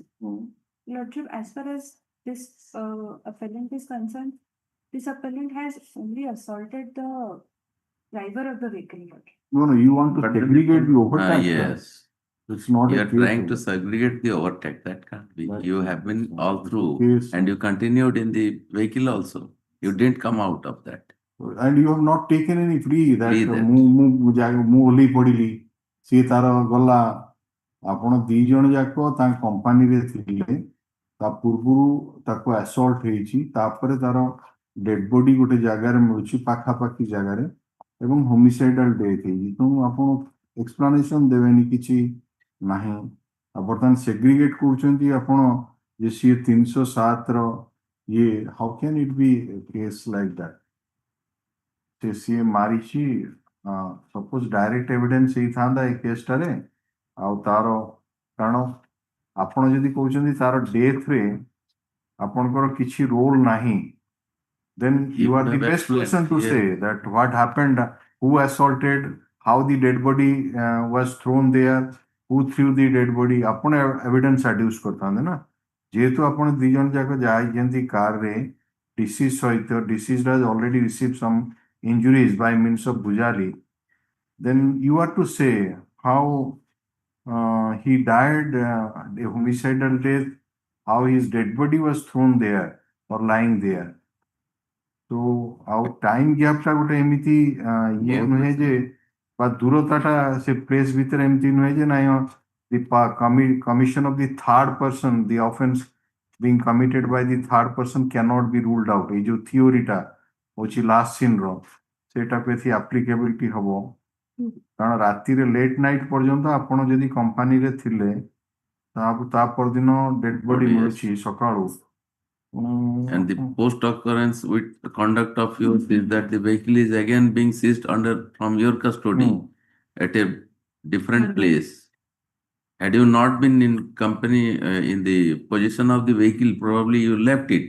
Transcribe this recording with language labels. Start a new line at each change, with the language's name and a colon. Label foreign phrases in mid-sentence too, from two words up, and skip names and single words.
English: Lordship, as far as this appellant is concerned, this appellant has only assaulted the driver of the vehicle. No, you want to segregate the overtake. Yes. It's not You a are case trying to of- segregate the overtake. That can't be. That- You have been all through Case- and you continued in the vehicle also. You didn't come out of that. And you have not taken any plea that Plea that-
Odia: ମୁଁ ଓହ୍ଲେଇ ପଡ଼ିଲି ସିଏ ତାର ଗଲା ଆପଣ ଦି ଜଣ ଯାକ ତାଙ୍କ କମ୍ପାନୀରେ ଥିଲେ ତା ପୂର୍ବରୁ ତାକୁ assault ହେଇଛି ତାପରେ ତାର
English: dead body
Odia: ଗୋଟେ ଜାଗାରେ ମିଳୁଛି ପାଖାପାଖି ଜାଗାରେ ଏବଂ
English: homicidal death
Odia: ହେଇଛି ତେଣୁ ଆପଣ ଏକ୍ସପ୍ଲାନେସନ ଦେବେନି କିଛି ନାହିଁ ଆଉ ବର୍ତ୍ତମାନ ସେଗ୍ରିଗେଟ୍ କରୁଛନ୍ତି ଆପଣ ଯେ ସିଏ 307 ର ଇଏ
English: how can it be case like that
Odia: ସେ ସିଏ ମାରିଛି
English: suppose direct evidence
Odia: ହେଇଥାନ୍ତା ଏ କେସଟାରେ ଆଉ ତାର କାରଣ ଆପଣ ଯଦି କହୁଛନ୍ତି ତାର ଡେଥରେ ଆପଣଙ୍କର କିଛି ରୋଲ ନାହିଁ
English: then you are the have best explained, person to yeah. say that what happened, who assaulted, how the dead body was thrown there, who threw the dead body.
Odia: ଆପଣ evidence adduce କରିଥାନ୍ତେ ନା ଯେହେତୁ ଆପଣ ଦି ଜଣ ଯାକ ଯାଇଛନ୍ତି କାରରେ deceased ସହିତ
English: deceased has already received some injuries by means of bujali, then you are to say how he died a homicidal death, how his dead body was thrown there or lying there. So our time gap
Odia: ଟା ଗୋଟେ ଏମିତି ଇଏ ନୁହେଁ ଯେ ବା ଦୂରତାଟା ସେ ପ୍ଲେସ୍ ଭିତରେ ଏମିତି ନୁହେଁ ଯେ ନାଇଁ
English: the commission of the third person, the offense being committed by the third person cannot be ruled out.
Odia: ଏଇ ଯୋଉ theoryଟା ହଉଛି
English: last seenର
Odia: ସେଇଟାକୁ ଏଠି applicability ହବ କାରଣ ରାତିରେ
English: late night
Odia: ପର୍ଯ୍ୟନ୍ତ ଆପଣ ଯଦି କମ୍ପାନୀରେ ଥିଲେ ତା ପରଦିନ
English: dead body
Odia: ମିଳୁଛି ସକାଳୁ
English: And the post occurrence with the conduct of yours is that the vehicle is again being seized from your custody at a different place. Had you not been in company in the position of the vehicle, probably you left it.